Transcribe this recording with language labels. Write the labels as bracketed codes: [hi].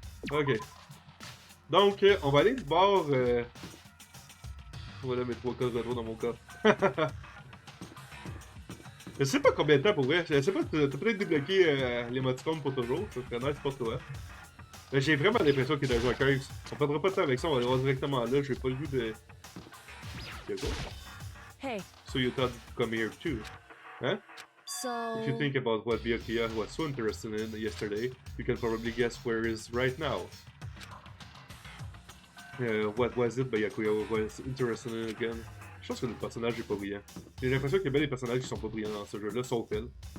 [fr] Ok. Donc, on va aller du bord... Voilà mes 3 cas de retour dans mon cas. Je sais pas combien de temps pour vrai. Je sais pas, t'as peut-être débloqué l'émoticône pour toujours. Ça serait nice pour toi. Mais j'ai vraiment l'impression qu'il est dans un curse. On perdra pas de temps avec ça, on va aller voir directement là. J'ai pas le goût de. Hey. [en] So you thought to come here too? [fr] Hein? [en] So... If you think about what Byakuya was so interested in yesterday, you can probably guess where he is right now. What was it Byakuya was interested in again? [fr] Je pense que le personnage est pas brillant. J'ai l'impression qu'il y a bien des personnages qui sont pas brillants dans ce jeu-là, sauf elle.